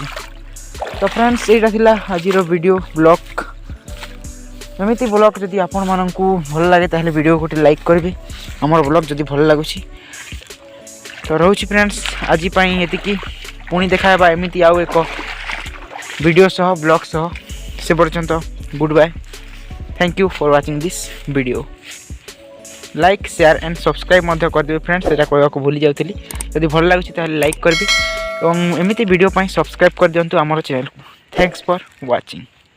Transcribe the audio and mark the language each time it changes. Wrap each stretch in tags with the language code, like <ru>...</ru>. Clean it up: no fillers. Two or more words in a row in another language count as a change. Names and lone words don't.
<or>ତ ଫ୍ରେଣ୍ଡସ ଏଇଟା ଥିଲା ଆଜିର ଭିଡିଓ ବ୍ଲଗ। ଏମିତି ବ୍ଲଗ ଯଦି ଆପଣ ମାନଙ୍କୁ ଭଲ ଲାଗେ ତାହାହେଲେ ଭିଡିଓ କୁ ଲାଇକ କରିବେ। ଆମର ବ୍ଲଗ ଯଦି ଭଲ ଲାଗୁଛି ତ ରହୁଛି ଫ୍ରେଣ୍ଡସ ଆଜି ପାଇଁ ଏତିକି। ପୁଣି ଦେଖିବା ଏମିତି ଆଉ ଏକ ଭିଡିଓ ସହ ବ୍ଲଗ ସହ। ସେ ପର୍ଯ୍ୟନ୍ତ</or> <en>good bye, thank you for watching this video. like share and subscribe</en> <or>ମଧ୍ୟ କରି ଦେବେ ଫ୍ରେଣ୍ଡସ, ଏଇଟା କହିବା କୁ ଭୁଲି ଯାଉଥିଲି। ଯଦି ଭଲ ଲାଗୁଛି ତାହାହେଲେ ଲାଇକ କରିବେ, ଏବଂ ଏମିତି ଭିଡିଓ ପାଇଁ ସବସ୍କ୍ରାଇବ କରି ଦିଅନ୍ତୁ ଆମର ଚ୍ୟାନେଲ କୁ।</or> <en>Thanks for watching.</en>